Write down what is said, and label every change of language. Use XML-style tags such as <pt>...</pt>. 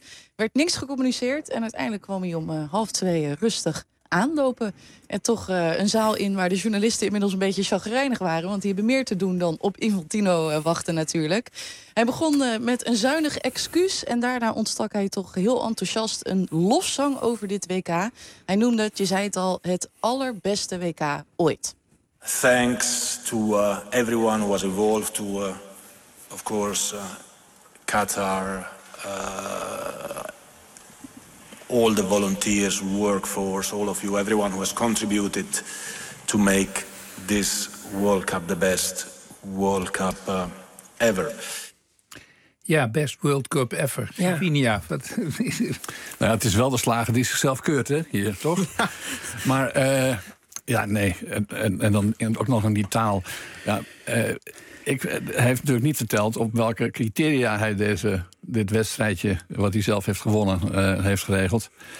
<nl>Er werd niks gecommuniceerd. En uiteindelijk kwam hij om 13:30 rustig aanlopen en toch een zaal in waar de journalisten inmiddels een beetje chagrijnig waren, want die hebben meer te doen dan op Infantino wachten natuurlijk. Hij begon met een zuinig excuus en daarna ontstak hij toch heel enthousiast een lofzang over dit WK. Hij noemde het, je zei het al, het allerbeste WK ooit.</nl> <en>Thanks to everyone who was involved, to of course, Qatar, all the volunteers, workforce, all of you, everyone who has contributed to make this World Cup the best World Cup ever.</en> <nl>Ja,</nl> <en>best World Cup ever.</en> <nl>Ja. Finia, wat... Nou ja, het is wel de slager die zichzelf keurt, hè, hier, toch? Maar, ja, nee, en dan ook nog in die taal. Ja, hij heeft natuurlijk niet verteld op welke criteria hij dit wedstrijdje, wat hij zelf heeft gewonnen, heeft geregeld.</nl>